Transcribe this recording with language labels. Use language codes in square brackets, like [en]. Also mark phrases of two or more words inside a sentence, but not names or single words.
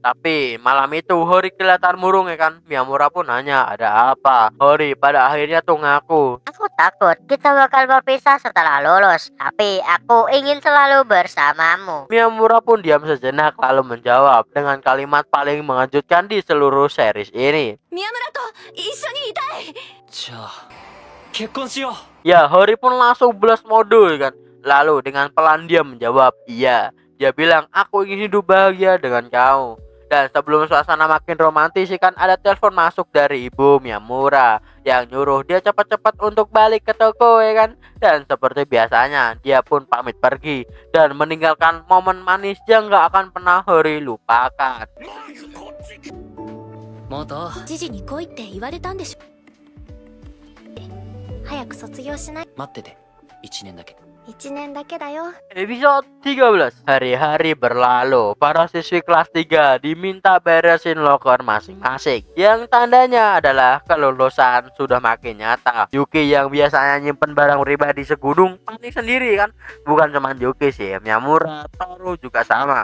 [id] Tapi malam itu Hori kelihatan murung ya kan. Miyamura pun nanya, ada apa? Hori pada akhirnya tuh ngaku, Aku takut kita bakal berpisah setelah lulus. Tapi aku ingin selalu bersamamu. Miyamura pun diam sejenak lalu menjawab dengan kalimat paling mengejutkan di seluruh series ini. [ja] 宮村と一緒にいたい。じゃあ結婚しよう。 [id] Ya, Hori pun langsung [en] blast mode [id] kan. Lalu dengan pelan dia menjawab, iya. Dia bilang, aku ingin hidup bahagia dengan kau. Dan sebelum suasana makin romantis kan ada telepon masuk dari ibu Miyamura yang nyuruh dia cepat-cepat untuk balik ke toko ya kan. Dan seperti biasanya dia pun pamit pergi dan meninggalkan momen manis yang gak akan pernah Hori lupakan. [ja] 元知事に来いって言われたんでしょ。早く卒業しない。待ってて1年だけ 1年だけだよ。 [id] Episode 13. Hari-hari berlalu. Para siswi kelas 3 diminta beresin loker masing-masing. Yang tandanya adalah kelulusan sudah makin nyata. Yuki yang biasanya nyimpen barang pribadi segunung panik sendiri kan. Bukan cuma Yuki sih, Miyamura, Toru juga sama.